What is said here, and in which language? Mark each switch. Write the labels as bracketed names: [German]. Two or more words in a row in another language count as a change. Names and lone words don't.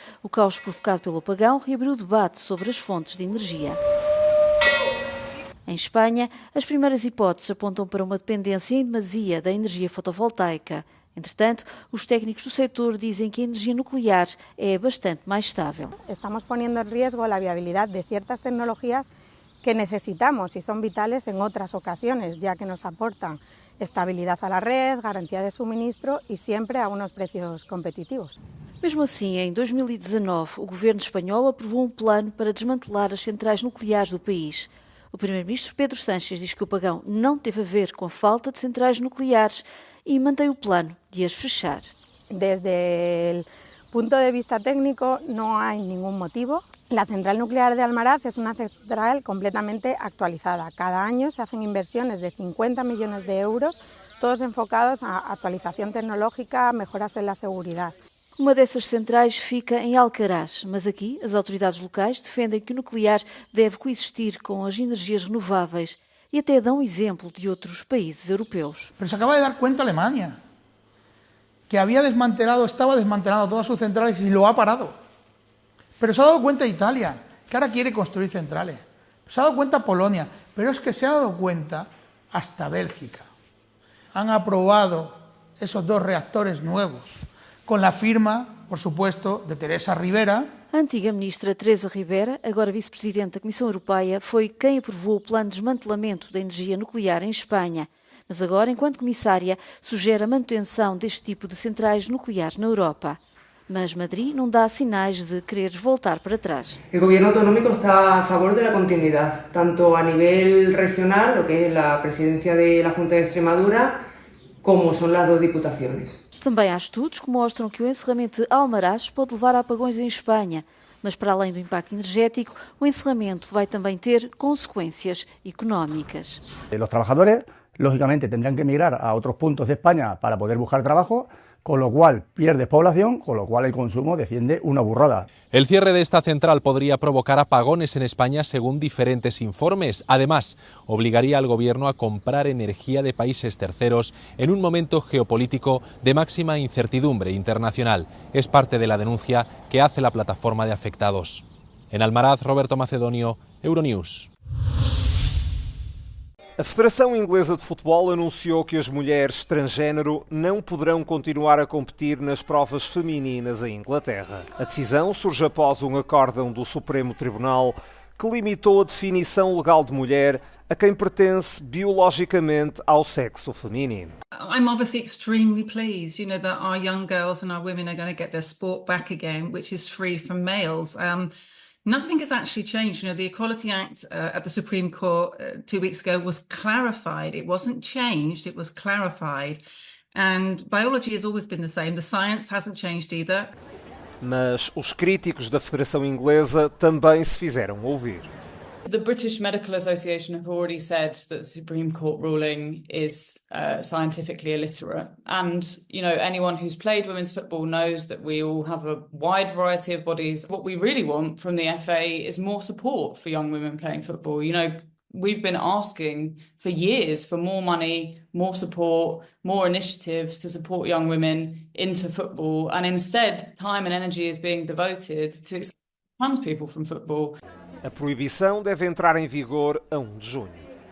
[Portuguese] O caos provocado pelo apagão reabriu o debate sobre as fontes de energia. Em Espanha, as primeiras hipóteses apontam para uma dependência em demasia da energia fotovoltaica. Entretanto, os técnicos do setor dizem que a energia nuclear é bastante mais estável. [Spanish] Estamos poniendo en riesgo la viabilidad de ciertas tecnologías que necesitamos y son vitales en otras ocasiones, ya que nos aportan estabilidad a la red, garantía de suministro y siempre a unos precios competitivos. [Portuguese] Mesmo assim, em 2019, o governo espanhol aprovou um plano para desmantelar as centrais nucleares do país. O primeiro-ministro Pedro Sánchez diz que o apagão não teve a ver com a falta de centrais nucleares e mantém o plano de as fechar. [Spanish] Desde el punto de vista técnico no hay ningún motivo. La central nuclear de Almaraz es una central completamente actualizada. Cada año se hacen inversiones de 50 millones de euros, todos enfocados a actualización tecnológica, mejoras en la seguridad. [Portuguese] Uma dessas centrais fica em Alcaraz, mas aqui as autoridades locais defendem que o nuclear deve coexistir com as energias renováveis e até dão exemplo de outros países europeus. [Spanish] Pero se acaba de dar cuenta Alemania, que estaba desmantelando todas sus centrales y lo ha parado. Pero se ha dado cuenta Italia, que ahora quiere construir centrales. Se ha dado cuenta Polonia, pero es que se ha dado cuenta hasta Bélgica. Han aprobado esos 2 reactores nuevos, con la firma, por supuesto, de Teresa Ribera. [Portuguese] A antiga ministra Teresa Ribera, agora vice-presidente da Comissão Europeia, foi quem aprovou o plano de desmantelamento da energia nuclear em Espanha. Mas agora, enquanto comissária, sugere a manutenção deste tipo de centrais nucleares na Europa. Mas Madrid não dá sinais de querer voltar para trás. [Spanish] El gobierno autonómico está a favor de la continuidad, tanto a nivel regional, lo que es la presidencia de la Junta de Extremadura, como son las 2 diputaciones. [Portuguese] Também há estudos que mostram que o encerramento de Almaraz pode levar a apagões em Espanha. Mas para além do impacto energético, o encerramento vai também ter consequências económicas. Os trabalhadores, [Spanish] lógicamente, tendrán que emigrar a [Portuguese] outros pontos [Spanish] de España para poder buscar trabajo, con lo cual pierde población, con lo cual el consumo desciende una burrada. El cierre de esta central podría provocar apagones en España según diferentes informes. Además, obligaría al gobierno a comprar energía de países terceros en un momento geopolítico de máxima incertidumbre internacional. Es parte de la denuncia que hace la plataforma de afectados. En Almaraz, Roberto Macedonio, Euronews. [Portuguese] A Federação Inglesa de Futebol anunciou que as mulheres transgênero não poderão continuar a competir nas provas femininas em Inglaterra. A decisão surge após um acórdão do Supremo Tribunal que limitou a definição legal de mulher a quem pertence biologicamente ao sexo feminino. [English] I'm obviously extremely pleased, that our young girls and our women are going to get their sport back again, which is free from males. Nothing has actually changed. The Equality Act at the Supreme Court 2 weeks ago was clarified. It wasn't changed, it was clarified. And biology has always been the same. The science hasn't changed either. [Portuguese] Mas os críticos da Federação Inglesa também se fizeram ouvir. [English] The British Medical Association have already said that the Supreme Court ruling is scientifically illiterate. And, anyone who's played women's football knows that we all have a wide variety of bodies. What we really want from the FA is more support for young women playing football. We've been asking for years for more money, more support, more initiatives to support young women into football. And instead, time and energy is being devoted to exclude trans people from football. [Portuguese] A proibição deve entrar em vigor a 1 de junho.